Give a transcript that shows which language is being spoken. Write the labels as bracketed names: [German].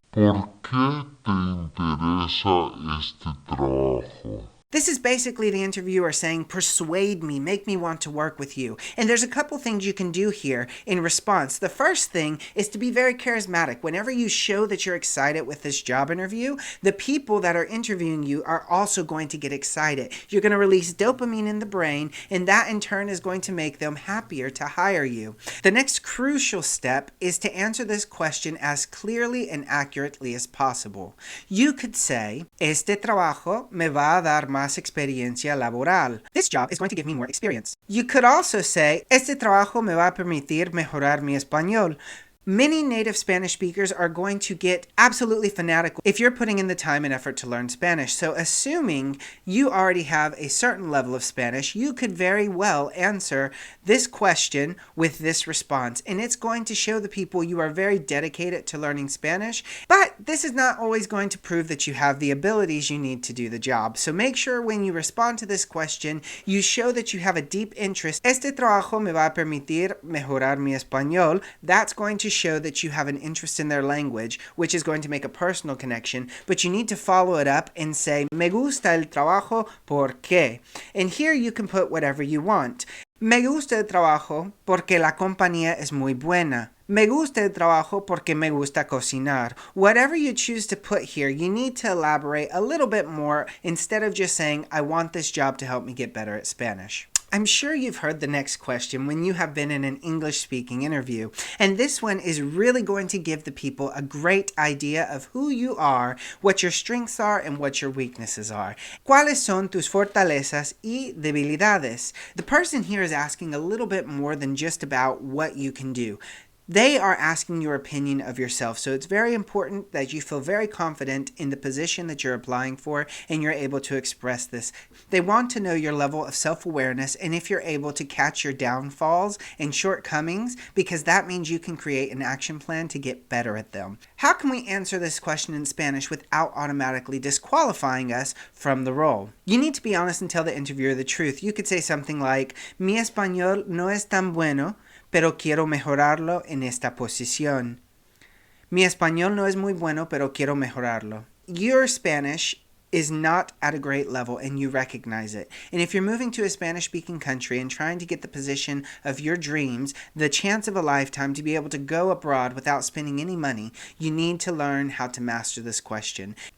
[Spanish] ¿Por qué te interesa este trabajo? [English] This is basically the interviewer saying, persuade me, make me want to work with you. And there's a couple things you can do here in response. The first thing is to be very charismatic. Whenever you show that you're excited with this job interview, the people that are interviewing you are also going to get excited. You're going to release dopamine in the brain, and that in turn is going to make them happier to hire you. The next crucial step is to answer this question as clearly and accurately as possible. You could say, [Spanish] este trabajo me va a dar más experiencia laboral. [English] This job is going to give me more experience. You could also say, [Spanish] este trabajo me va a permitir mejorar mi español. [English] Many native Spanish speakers are going to get absolutely fanatical if you're putting in the time and effort to learn Spanish. So assuming you already have a certain level of Spanish, you could very well answer this question with this response. And it's going to show the people you are very dedicated to learning Spanish. But this is not always going to prove that you have the abilities you need to do the job. So make sure when you respond to this question, you show that you have a deep interest. [Spanish] Este trabajo me va a permitir mejorar mi español. [English] That's going to show that you have an interest in their language, which is going to make a personal connection, but you need to follow it up and say, [Spanish] me gusta el trabajo, ¿por qué? [English] And here you can put whatever you want. [Spanish] Me gusta el trabajo porque la compañía es muy buena. Me gusta el trabajo porque me gusta cocinar. [English] Whatever you choose to put here, you need to elaborate a little bit more instead of just saying, I want this job to help me get better at Spanish. I'm sure you've heard the next question when you have been in an English-speaking interview, and this one is really going to give the people a great idea of who you are, what your strengths are, and what your weaknesses are. [Spanish] ¿Cuáles son tus fortalezas y debilidades? [English] The person here is asking a little bit more than just about what you can do. They are asking your opinion of yourself, so it's very important that you feel very confident in the position that you're applying for and you're able to express this. They want to know your level of self-awareness and if you're able to catch your downfalls and shortcomings, because that means you can create an action plan to get better at them. How can we answer this question in Spanish without automatically disqualifying us from the role? You need to be honest and tell the interviewer the truth. You could say something like, [Spanish] mi español no es tan bueno, pero quiero mejorarlo en esta posición. Mi español no es muy bueno, pero quiero mejorarlo. [English] Your Spanish is not at a great level and you recognize it. And if you're moving to a Spanish-speaking country and trying to get the position of your dreams, the chance of a lifetime to be able to go abroad without spending any money, you need to learn how to master this question.